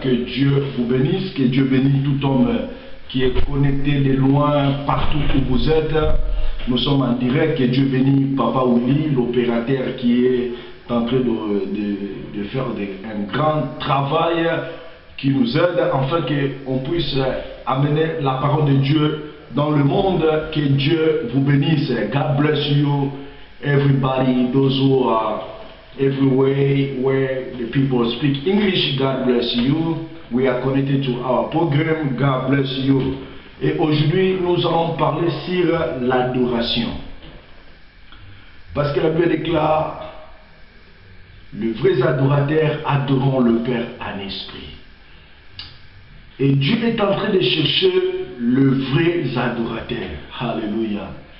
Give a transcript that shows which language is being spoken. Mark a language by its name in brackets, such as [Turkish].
[French] Que Dieu vous bénisse, que Dieu bénisse tout homme qui est connecté de loin, partout où vous êtes. Nous sommes en direct. Que Dieu bénisse Papa Ouli, l'opérateur qui est en train de faire un grand travail qui nous aide afin qu'on puisse amener la parole de Dieu dans le monde. Que Dieu vous bénisse. [English] God bless you, everybody, those who are everywhere where the people speak English. God bless you. We are connected to our program. God bless you. [French] Et aujourd'hui, nous allons parler sur l'adoration. Parce que la Bible déclare: les vrais adorateurs adoreront le Père en esprit. Et Dieu est en train de chercher les vrais adorateurs. Alléluia.